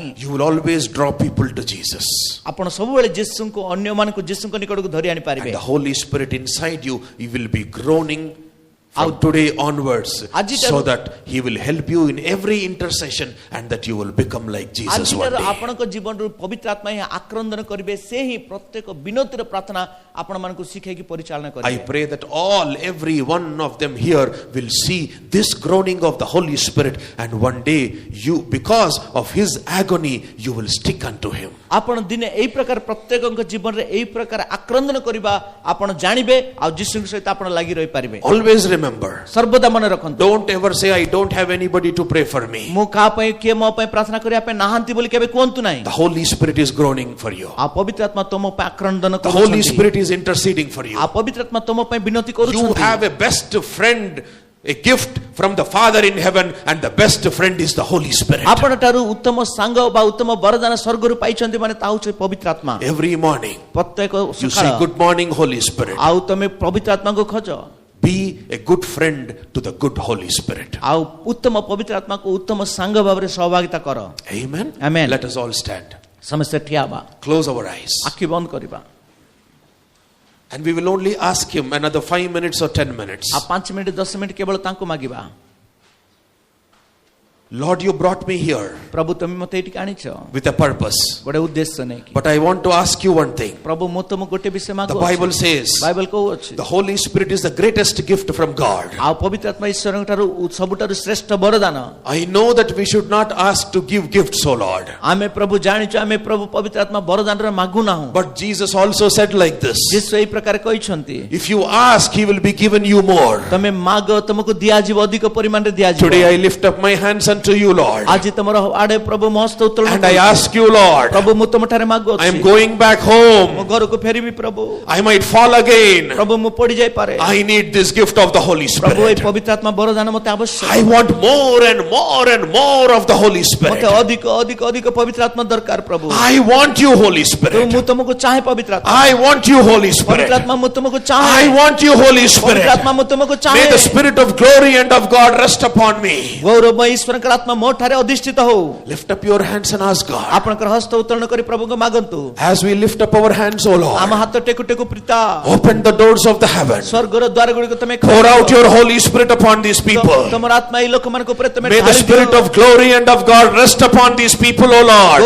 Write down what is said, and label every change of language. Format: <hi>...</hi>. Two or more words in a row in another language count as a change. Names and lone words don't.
<en>You will always draw people to Jesus.</en> <or>ଆପଣ ସବୁବେଳେ ଯୀଶୁଙ୍କୁ ଅନ୍ୟମାନଙ୍କୁ ଯୀଶୁଙ୍କ ନିକଟକୁ ଧରି ଆଣି ପାରିବେ</or> <en>And the Holy Spirit inside you, he will be groaning from today onwards so that he will help you in every intercession and that you will become like Jesus one day.</en> <or>ଆପଣଙ୍କ ଜୀବନରୁ ପବିତ୍ର ଆତ୍ମା ହିଁ ଆକ୍ରନ୍ଦନ କରିବେ ସେ ହିଁ ପ୍ରତ୍ୟେକ ବିନତିର ପ୍ରାର୍ଥନା ଆପଣମାନଙ୍କୁ ଶିଖେଇକି ପରିଚାଳନା</or> <en>I</en> <or>କରିବେ</or> <en>pray that every one of them here will see this groaning of the Holy Spirit and one day you, because of his agony, you will stick unto him.</en> <or>ଆପଣ ଦିନେ ଏଇ ପ୍ରକାର ପ୍ରତ୍ୟେକଙ୍କ ଜୀବନରେ ଏଇ ପ୍ରକାର ଆକ୍ରନ୍ଦନ କରିବା ଆପଣ ଜାଣିବେ ଆଉ ଯୀଶୁଙ୍କ ସହିତ ଆପଣ ଲାଗି ରହିପାରିବେ</or> <en>Always remember,</en> <or>ସର୍ବଦା ମନେ ରଖନ୍ତୁ</or> <en>don't ever say I don't have anybody to pray for me.</en> <or>ମୁଁ କାହା ପାଇଁ କିଏ ମୋ ପାଇଁ ପ୍ରାର୍ଥନା କରିବା ପାଇଁ ନାହାନ୍ତି ବୋଲି କେବେ କୁହନ୍ତୁ ନାହିଁ</or> <en>The Holy Spirit is groaning for you.</en> <or>ଆଉ ପବିତ୍ର ଆତ୍ମା ତମ ପାଇଁ ଆକ୍ରନ୍ଦନ</or> <en>The Holy</en> <or>କରୁଛନ୍ତି</or> <en>Spirit is interceding for you.</en> <or>ଆଉ ପବିତ୍ର ଆତ୍ମା ତମ ପାଇଁ ବିନତି</or> <en>You</en> <or>କରୁଛନ୍ତି</or> <en>have a best friend a gift from the Father in heaven, and the best friend is the Holy Spirit.</en> <or>आपण ଠାରୁ ଉତ୍ତମ ସାଙ୍ଗ ବା ଉତ୍ତମ ବରଦାନ ସ୍ୱର୍ଗରୁ ପାଇଛନ୍ତି ମାନେ ତା ହେଉଛି ପବିତ୍ର ଆତ୍ମା।</or> <en>Every morning</en> <or>ପ୍ରତ୍ୟେକ</or> <en>you say,</en> <or>ସକାଳ</or> <en>good morning Holy Spirit.</en> <or>ଆଉ ତମେ ପବିତ୍ର ଆତ୍ମାକୁ ଖୋଜ।</or> <en>Be a good friend to the good Holy Spirit.</en> <or>ଆଉ ଉତ୍ତମ ପବିତ୍ର ଆତ୍ମାକୁ ଉତ୍ତମ ସାଙ୍ଗ ଭାବରେ ସହଭାଗିତା କର।</or> <en>Amen. Amen. Let us all stand.</en> <or>ସମସ୍ତେ ଠିଆ ହେବା,</or> <en>Close our eyes.</en> <or>ଆଖି ବନ୍ଦ କରିବା।</or> <en>And we will only ask him another 5 minutes or 10 minutes.</en> <or>ଆଉ 5 ମିନିଟ 10 ମିନିଟ କେବଳ ତାଙ୍କୁ ମାଗିବା।</or> <en>Lord, you brought me here</en> <or>ପ୍ରଭୁ ତମେ ମତେ ଏଠିକି ଆଣିଛ</or> <en>with a purpose.</en> <or>ଗୋଟେ ଉଦ୍ଦେଶ୍ୟ ନେଇକି।</or> <en>But I want to ask you one thing.</en> <or>ପ୍ରଭୁ ମୁଁ ତମକୁ ଗୋଟେ ବିଷୟ</or> <en>The</en> <or>ମାଗୁଛି।</or> <en>Bible says</en> <or>ବାଇବଲ କହୁଅଛି</or> <en>the Holy Spirit is the greatest gift from God.</en> <or>ଆଉ ପବିତ୍ର ଆତ୍ମା ଈଶ୍ୱରଙ୍କ ଠାରୁ ସବୁଠାରୁ ଶ୍ରେଷ୍ଠ ବରଦାନ।</or> <en>I know that we should not ask to give gifts, O Lord.</en> <or>ଆମେ ପ୍ରଭୁ ଜାଣିଛୁ ଆମେ ପ୍ରଭୁ ପବିତ୍ର ଆତ୍ମା ବରଦାନର ମାଗୁ ନାହୁଁ।</or> <en>But Jesus also said like this.</en> <or>ଯୀଶୁ ଏହି ପ୍ରକାର କହିଛନ୍ତି</or> <en>If you ask, he will be given you more.</en> <or>ତମେ ମାଗ ତମକୁ ଦିଆଯିବ ଅଧିକ ପରିମାଣରେ ଦିଆଯିବ।</or> <en>Today I lift up my hands unto you, Lord.</en> <or>ଆଜି ତମର ଆଡେ ପ୍ରଭୁ ମୋ ହସ୍ତ ଉତ୍ତୋଳନ</or> <en>And I</en> <or>କରୁଛି।</or> <en>ask you, Lord,</en> <or>ପ୍ରଭୁ ମୁଁ ତମ ଠାରେ ମାଗୁଅଛି।</or> <en>I am going back</en> <or>ମୋ</or> <en>home.</en> <or>ଘରକୁ ଫେରିବି ପ୍ରଭୁ।</or> <en>I might fall again.</en> <or>ପ୍ରଭୁ ମୁଁ ପଡି ଯାଇପାରେ।</or> <en>I need this gift of the Holy</en> <or>ପ୍ରଭୁ ଏହି</or> <en>Spirit.</en> <or>ପବିତ୍ର ଆତ୍ମା ବରଦାନ ମତେ ଆବଶ୍ୟକ।</or> <en>I want more and more and more of the Holy Spirit.</en> <or>ମତେ ଅଧିକ ଅଧିକ ଅଧିକ ପବିତ୍ର ଆତ୍ମା ଦରକାର ପ୍ରଭୁ।</or> <en>I want you, Holy</en> <or>ପ୍ରଭୁ</or> <en>Spirit.</en> <or>ମୁଁ ତମକୁ ଚାହେଁ ପବିତ୍ର ଆତ୍ମା।</or> <en>I want you, Holy Spirit.</en> <or>ପବିତ୍ର ଆତ୍ମା ମୁଁ ତମକୁ</or> <en>I</en> <or>ଚାହେଁ।</or> <en>want you, Holy</en> <or>ପବିତ୍ର</or> <en>Spirit.</en> <or>ଆତ୍ମା ମୁଁ ତମକୁ</or> <en>May</en> <or>ଚାହେଁ।</or> <en>the Spirit of glory and of God rest upon me.</en> <or>ଗୌରବମୟ ଈଶ୍ୱରଙ୍କର ଆତ୍ମା ମୋ ଠାରେ ଅଧିଷ୍ଠିତ ହଉ।</or> <en>Lift up your hands and ask God.</en> <or>ଆପଣଙ୍କର ହସ୍ତ ଉତ୍ତୋଳନ କରି ପ୍ରଭୁଙ୍କୁ ମାଗନ୍ତୁ।</or> <en>As we lift up our hands, O</en> <or>ଆମ</or> <en>Lord,</en> <or>ହାତ ଟେକୁ ଟେକୁ ପିତା</or> <en>open the doors of the heaven.</en> <or>ସ୍ୱର୍ଗର ଦ୍ୱାର ଗୁଡିକ ତମେ</or> <en>Pour out your Holy Spirit upon these people.</en> <or>ତମର ଆତ୍ମା ଏହି ଲୋକମାନଙ୍କ ଉପରେ ତମେ</or> <en>May the Spirit of glory and of God rest upon these people, O Lord.</en>